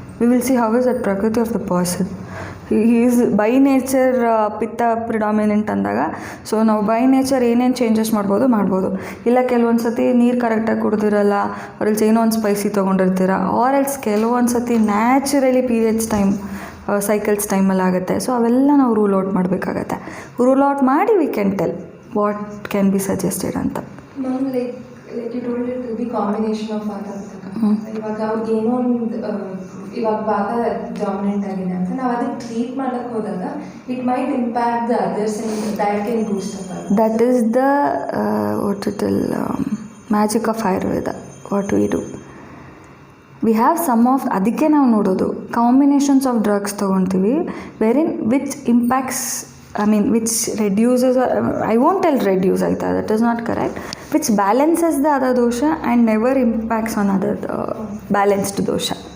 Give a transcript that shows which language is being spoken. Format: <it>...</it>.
<en>We will see how is that prakriti of the person. He is by nature pitta predominant</en> <kn>ಅಂದಾಗ so ನಾವು by nature ಏನೇನು changes ಮಾಡ್ಬೋದು. ಇಲ್ಲ ಕೆಲವೊಂದು ಸತಿ ನೀರು ಕರೆಕ್ಟಾಗಿ ಕುಡ್ದಿರಲ್ಲ, ಅವ್ರಲ್ಲಿ ಏನೋ ಒಂದು ಸ್ಪೈಸಿ ತೊಗೊಂಡಿರ್ತೀರ, ಆರ್ ಎಲ್ಸ್ ಕೆಲವೊಂದು ಸತಿ ನ್ಯಾಚುರಲಿ ಪೀರಿಯಡ್ಸ್ ಟೈಮ್ ಸೈಕಲ್ಸ್ ಟೈಮಲ್ಲಿ ಆಗುತ್ತೆ. ಸೊ ಅವೆಲ್ಲ ನಾವು ರೂಲ್ ಔಟ್ ಮಾಡಬೇಕಾಗತ್ತೆ. ರೂಲ್ ಔಟ್ ಮಾಡಿ</kn> <en>we can tell what can be suggested</en> <kn>ಅಂತ.</kn> <en>Ma'am, like you told it will be combination of Vata Pitta.</en> <kn>ಇವಾಗ ಅವ್ರಿಗೆ ಏನೋ ಒಂದು ಇವಾಗ ವಾತ ಡಾಮಿನೆಂಟ್ ಆಗಿದೆ ಅಂತ ನಾವು ಅದಕ್ಕೆ ಟ್ರೀಟ್ ಮಾಡೋಕ್ಕೆ ಹೋದಾಗ</kn> <en>It might impact the others and that can boost up. That is the what it will magic of Ayurveda. What we do, we have some of,</en> <kn>ಅದಕ್ಕೆ ನಾವು ನೋಡೋದು ಕಾಂಬಿನೇಷನ್ಸ್ ಆಫ್ ಡ್ರಗ್ಸ್ ತೊಗೊಳ್ತೀವಿ</kn> <en>Wherein which impacts which reduces, or I won't tell reduce aita, that is not correct, which balances the other dosha and never impacts on other balanced dosha.</en>